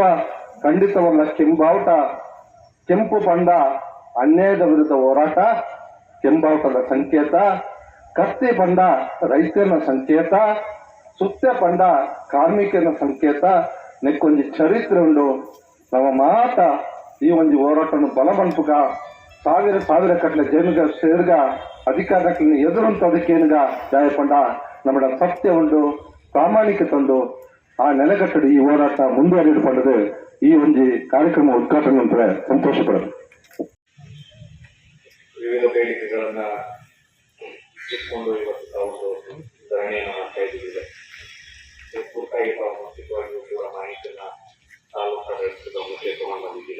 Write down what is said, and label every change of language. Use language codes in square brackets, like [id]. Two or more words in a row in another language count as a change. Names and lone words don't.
[kn] ಖಂಡಿತವಲ್ಲ ಕೆಂಪು ಪಂಡ ಅನ್ಯಾಯದ ವಿರುದ್ಧ ಹೋರಾಟ ಕೆಂಬಾವುಟದ ಸಂಕೇತ, ಕತ್ತಿ ಪಂಡ ರೈತನ ಸಂಕೇತ, ಸುತ್ತೆ ಪಂಡ ಕಾರ್ಮಿಕನ ಸಂಕೇತ. [tcy] ನೆಕ್ಕೊಂಜಿ ಚರಿತ್ರೆ ಉಂಡು ನಮ್ಮ ಮಾತ ಈ ಒಂಜಿ ಹೋರಾಟವನ್ನು ಬಲ ಬಂಪುಗ ಸಾವಿರ ಕಟ್ಲೆ ಜನಗ ಸೇರ್ಗ ಅಧಿಕಾರಕ್ಕೆ ಎದುರಂತದಕ್ಕೇನುಗ ದಾಯಪಂಡ ನಮ್ಮಡ ಸತ್ಯ ಉಂಡು, ಪ್ರಾಮಾಣಿಕತೆ ಉಂಡು. ಆ ನೆಲೆಗಟ್ಟಡು ಈ ಹೋರಾಟ ಮುಂದುವರಿಯಲ್ಪಡದು. [kn] ಈ ಒಂದು ಕಾರ್ಯಕ್ರಮ ಉದ್ಘಾಟನೆ ನಂತರ ಸಂತೋಷ ಪಡೋದು. ವಿವಿಧ ಬೇಡಿಕೆಗಳನ್ನ ಇಟ್ಕೊಂಡು ಇವತ್ತು ತಾವು ಧರಣಿಯನ್ನು ಮಾಡ್ತಾ ಇದ್ದೀವಿ. ಪೂರ್ತಿಯಾಗಿ ತಾವು ಮುಂಚಿತವಾಗಿಯೂ ಕೂಡ ಮಾಹಿತಿಯನ್ನ ತಾಲೂಕು ಆಡಳಿತದ ಮುಖ್ಯ ತಗೊಂಡು ಬಂದಿದ್ದಿದೆ.